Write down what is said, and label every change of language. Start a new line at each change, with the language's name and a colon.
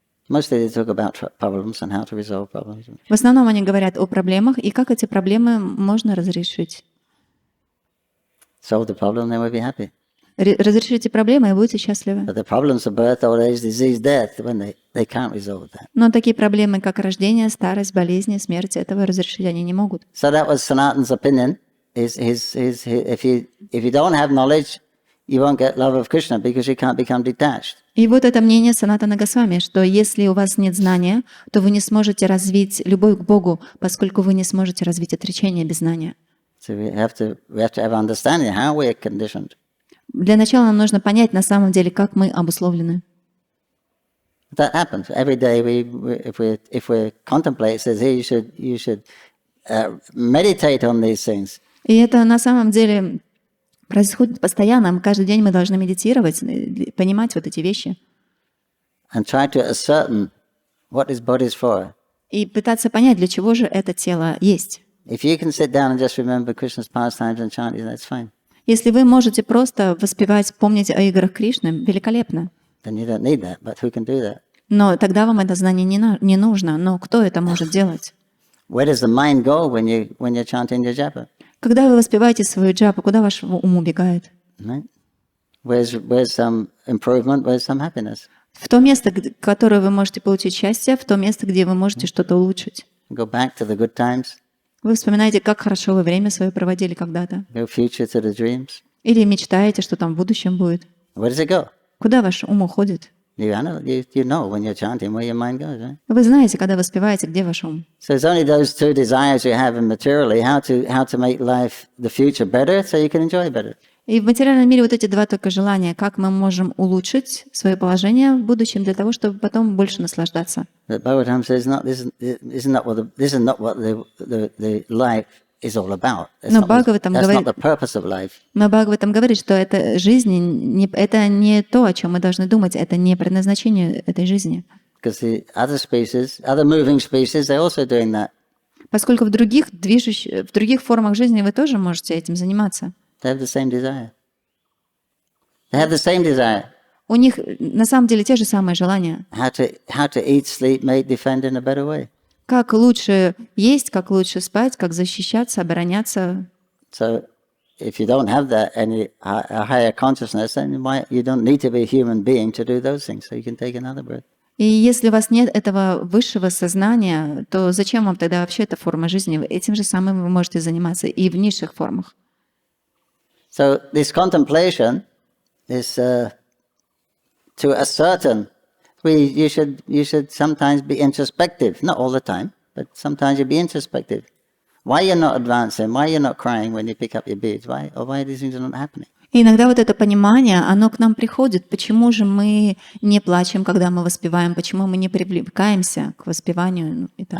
English: Mostly they talk about problems and how to resolve problems.
Russian: В основном они говорят о проблемах и как эти проблемы можно разрешить.
English: Solve the problem, then we'll be happy.
Russian: Разрешите проблемы, и будете счастливы.
English: But the problems of birth, old age, disease, death, when they can't resolve that.
Russian: Но такие проблемы, как рождение, старость, болезни, смерть, этого разрешить они не могут.
English: So that was Sanatan's opinion. If you don't have knowledge, you won't get love of Krishna because you can't become detached.
Russian: И вот это мнение Санатана Госвами, что если у вас нет знания, то вы не сможете развить любовь к Богу, поскольку вы не сможете развить отречение без знания.
English: So we have to have understanding how we are conditioned.
Russian: Для начала нам нужно понять на самом деле, как мы обусловлены.
English: That happens every day. If we contemplate, it says here you should meditate on these things.
Russian: И это на самом деле происходит постоянно. Каждый день мы должны медитировать, понимать вот эти вещи.
English: And try to ascertain what this body is for.
Russian: И пытаться понять, для чего же это тело есть.
English: If you can sit down and just remember Krishna's pastimes and chant, that's fine.
Russian: Если вы можете просто воспевать, помнить о играх Кришны, великолепно.
English: Then you don't need that. But who can do that?
Russian: Но тогда вам это знание не нужно. Но кто это может делать?
English: Where does the mind go when you're chanting your japa?
Russian: Когда вы воспеваете свою джапу, куда ваш ум убегает?
English: Right? Where's some improvement? Where's some happiness?
Russian: В то место, в которое вы можете получить счастье, в то место, где вы можете что-то улучшить.
English: Go back to the good times.
Russian: Вы вспоминаете, как хорошо вы время свое проводили когда-то.
English: Go future to the dreams.
Russian: Или мечтаете, что там в будущем будет.
English: Where does it go?
Russian: Куда ваш ум уходит?
English: You know when you're chanting where your mind goes, right?
Russian: Вы знаете, когда воспеваете, где ваш ум.
English: So it's only those two desires you have in materially, how to make life, the future better, so you can enjoy better.
Russian: И в материальном мире вот эти два только желания, как мы можем улучшить свое положение в будущем для того, чтобы потом больше наслаждаться.
English: But Bhagavatam says this is not what the life is all about. That's not the purpose of life.
Russian: Но Бхагаватам говорит, что это жизнь, это не то, о чем мы должны думать, это не предназначение этой жизни.
English: Because the other moving species, they're also doing that.
Russian: Поскольку в других формах жизни вы тоже можете этим заниматься.
English: They have the same desire. They have the same desire.
Russian: У них на самом деле те же самые желания.
English: How to eat, sleep, mate, defend in a better way.
Russian: Как лучше есть, как лучше спать, как защищаться, обороняться.
English: So, if you don't have that any a higher consciousness, then you don't need to be a human being to do those things. So you can take another breath.
Russian: И если у вас нет этого высшего сознания, то зачем вам тогда вообще эта форма жизни? Этим же самым вы можете заниматься и в низших формах.
English: So this contemplation is to ascertain. You should sometimes be introspective, not all the time, but sometimes you be introspective. Why you're not advancing? Why you're not crying when you pick up your beads? Why these things are not happening?
Russian: И иногда вот это понимание, оно к нам приходит. Почему же мы не плачем, когда мы воспеваем? Почему мы не привлекаемся к воспеванию, ну, и так